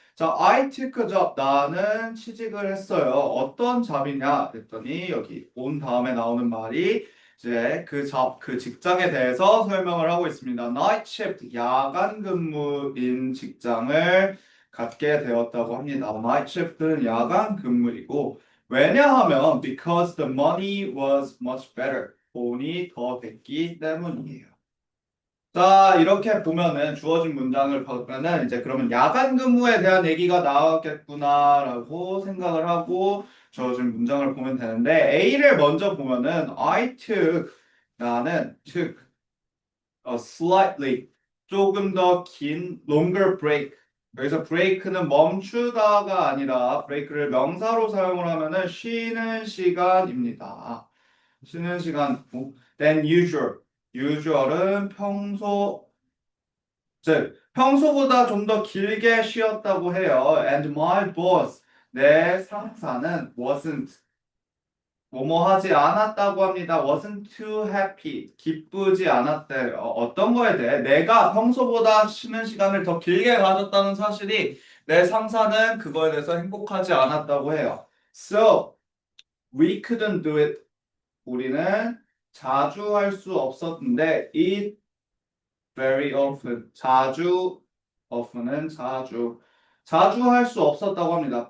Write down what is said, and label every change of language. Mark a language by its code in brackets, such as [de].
[ko] 자, [en] I took a job. [ko] 나는 취직을 했어요. 어떤 잡이냐? 했더니 여기 온 다음에 나오는 말이 이제 그 직장에 대해서 설명을 하고 있습니다. Night shift, 야간 근무인 직장을 갖게 되었다고 합니다. [en] Night shift는 [ko] 야간 근무이고, 왜냐하면 [en] because the money was much better. [ko] 돈이 더 됐기 때문이에요. 자, 이렇게 보면은 주어진 문장을 보면은 이제 그러면 야간 근무에 대한 얘기가 나왔겠구나라고 생각을 하고 주어진 문장을 보면 되는데 A를 먼저 보면은 [en] I took [ko] 나는 [en] took a slightly [ko] 조금 더 긴 [en] longer break. [ko] 여기서 break는 멈추다가 아니라 break를 명사로 사용을 하면은 쉬는 시간입니다. 쉬는 시간 [en] than usual. [ko] usual은 평소 즉 평소보다 좀 더 길게 쉬었다고 해요. [en] And my boss [ko] 내 상사는 [en] wasn't [ko] 뭐뭐 하지 않았다고 합니다. [en] wasn't too happy [ko] 기쁘지 않았대. 어떤 거에 대해 내가 평소보다 쉬는 시간을 더 길게 가졌다는 사실이 내 상사는 그거에 대해서 행복하지 않았다고 해요. [en] So we couldn't do it. [ko] 우리는 자주 할 수 없었는데 [en] it very often [ko] 자주 often은 자주 할 수 없었다고 합니다.